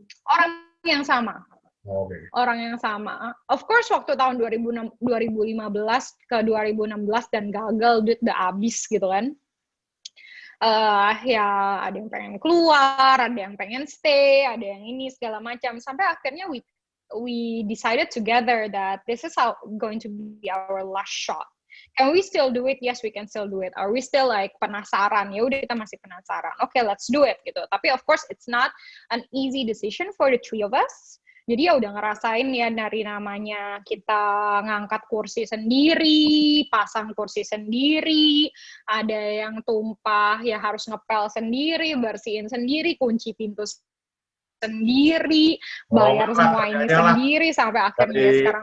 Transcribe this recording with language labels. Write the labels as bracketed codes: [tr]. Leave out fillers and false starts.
[id] Orang yang sama. [en] Okay. [id] Orang yang sama. [en] Of course, [id] waktu tahun 2015 ke 2016 dan gagal, duit udah habis gitu kan. Ada yang pengen keluar, ada yang pengen stay, ada yang ini segala macam. Sampai akhirnya [en] we decided together that this is going to be our last shot. Can we still do it? Yes, we can still do it. Are we still like penasaran? [id] Ya udah, kita masih penasaran. [en] Okay, let's do it gitu. [id] Tapi [en] of course it's not an easy decision for the three of us. [id] Jadi ya udah ngerasain ya dari namanya kita ngangkat kursi sendiri, pasang kursi sendiri, ada yang tumpah ya harus ngepel sendiri, bersihin sendiri, kunci pintu sendiri, bayar semua ini sendiri, sampai akhirnya sekarang